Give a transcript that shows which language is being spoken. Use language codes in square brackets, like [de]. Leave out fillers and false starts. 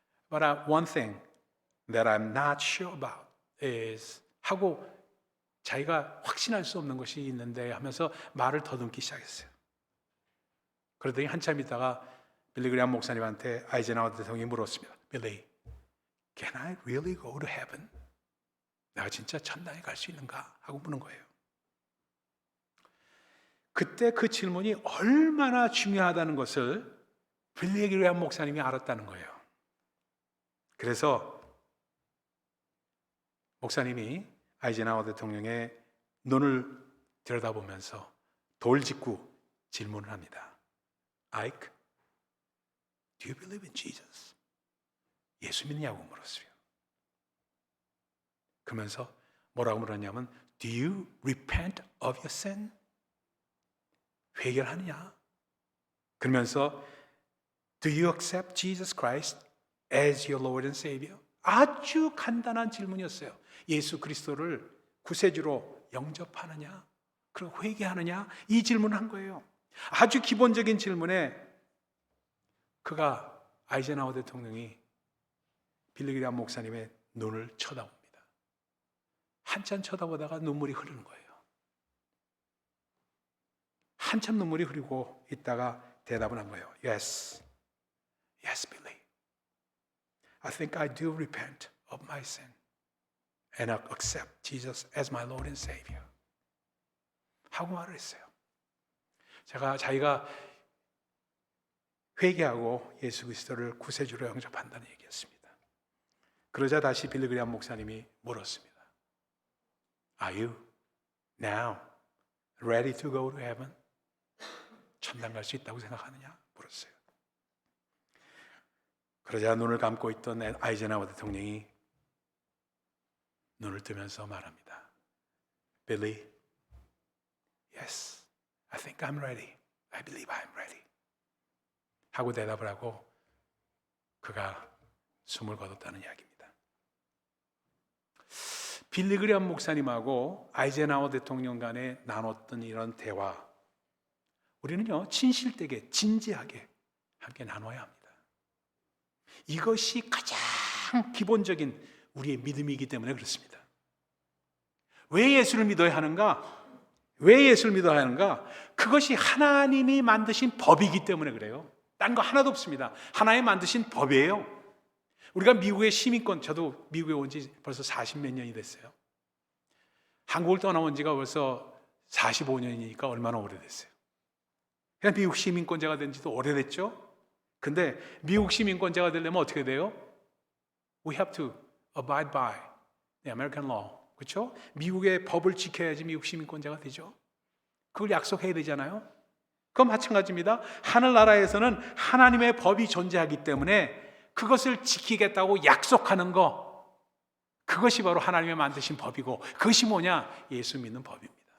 [en] But one thing that I'm not sure about is [ko] 하고 자기가 확신할 수 없는 것이 있는데 하면서 말을 더듬기 시작했어요. 그러더니 한참 있다가 빌리 그레이엄 목사님한테 아이젠하워 대통령이 물었습니다. [en] 빌리, can I really go to heaven? [ko] 내가 진짜 천당에 갈 수 있는가? 하고 묻는 거예요. 그때 그 질문이 얼마나 중요하다는 것을 빌리 그레이엄 목사님이 알았다는 거예요. 그래서 목사님이 아이젠하워 대통령의 눈을 들여다보면서 돌직구 질문을 합니다. [en] Ike, do you believe in Jesus? [ko] 예수 믿냐고 물었어요. 그러면서 뭐라고 물었냐면 [en] Do you repent of your sin? [ko] 회개하느냐? 그러면서 [en] Do you accept Jesus Christ as your Lord and Savior? [ko] 아주 간단한 질문이었어요. 예수 그리스도를 구세주로 영접하느냐? 그리고 회개하느냐? 이 질문을 한 거예요. 아주 기본적인 질문에 그가 아이젠하워 대통령이 빌리 그레이엄 목사님의 눈을 쳐다봅니다. 한참 쳐다보다가 눈물이 흐르는 거예요. 한참 눈물이 흐르고 있다가 대답을 한 거예요. [en] Yes, yes, Billy. I think I do repent of my sin and accept Jesus as my Lord and Savior. [ko] 하고 말을 했어요. 자기가 회개하고 예수 그리스도를 구세주로 영접한다는 얘기였습니다. 그러자 다시 빌리 그레이엄 목사님이 물었습니다. [en] Are you now ready to go to heaven? [ko] 천당 갈 수 있다고 생각하느냐? 물었어요. 그러자 눈을 감고 있던 아이젠하워 대통령이 눈을 뜨면서 말합니다. [en] Billy, yes, I think I'm ready. I believe I'm ready. [ko] 하고 대답을 하고 그가 숨을 거뒀다는 이야기입니다. 빌리 그레이엄 목사님하고 아이젠하워 대통령 간에 나눴던 이런 대화, 우리는요 진실되게 진지하게 함께 나눠야 합니다. 이것이 가장 기본적인 우리의 믿음이기 때문에 그렇습니다. 왜 예수를 믿어야 하는가? 왜 예수를 믿어야 하는가? 그것이 하나님이 만드신 법이기 때문에 그래요. 딴 거 하나도 없습니다. 하나님 만드신 법이에요. 우리가 미국의 시민권, 저도 미국에 온 지 벌써 40몇 년이 됐어요. 한국을 떠나온 지가 벌써 45년이니까 얼마나 오래됐어요. 그냥 미국 시민권자가 된 지도 오래됐죠. 근데 미국 시민권자가 되려면 어떻게 돼요? [en] We have to abide by the American law. [ko] 그렇죠? 미국의 법을 지켜야지 미국 시민권자가 되죠. 그걸 약속해야 되잖아요. 그건 마찬가지입니다. 하늘나라에서는 하나님의 법이 존재하기 때문에 그것을 지키겠다고 약속하는 거, 그것이 바로 하나님이 만드신 법이고, 그것이 뭐냐? 예수 믿는 법입니다.